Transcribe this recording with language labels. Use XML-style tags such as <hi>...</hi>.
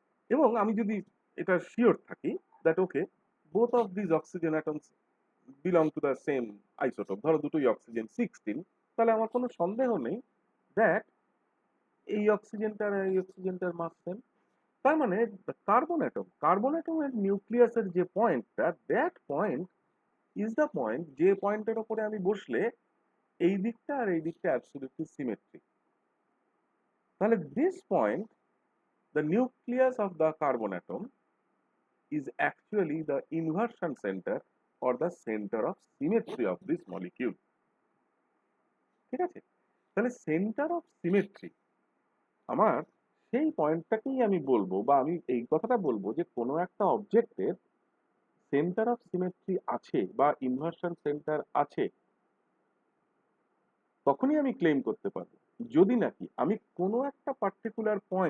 <bn>এবং আমি যদি এটা শিওর থাকি</bn> <en>that okay both of this oxygen atoms belong to the same isotope,</en> <bn>ধরো দুটোই অক্সিজেন 16, তাহলে আমার কোনো সন্দেহ নেই দ্যাট এই অক্সিজেনটার এই অক্সিজেনটার মাস সেম। তার মানে কার্বন অ্যাটমের নিউক্লিয়াসের যে পয়েন্টটা,</bn> <en>that point is the point</en> <bn>যে পয়েন্টের ওপরে আমি বসলে এই দিকটা আর এই দিকটা অ্যাবসলিউটলি সিমেট্রিক।</bn> <en>তাহলে this point, the nucleus of the carbon atom, is actually the inversion center or the center of symmetry of this molecule.</en> <bn>ঠিক আছে? তাহলে সেন্টার অফ সিমেট্রি আমার সেই পয়েন্টটাকেই আমি বলবো, বা আমি এই কথাটা বলবো যে কোনো একটা অবজেক্টের সেন্টার অফ সিমেট্রি আছে বা ইনভার্সন সেন্টার আছে, তখনই আমি ক্লেম করতে পারবো যদি নাকি আমি কোনো একটা পার্টিকুলার</bn>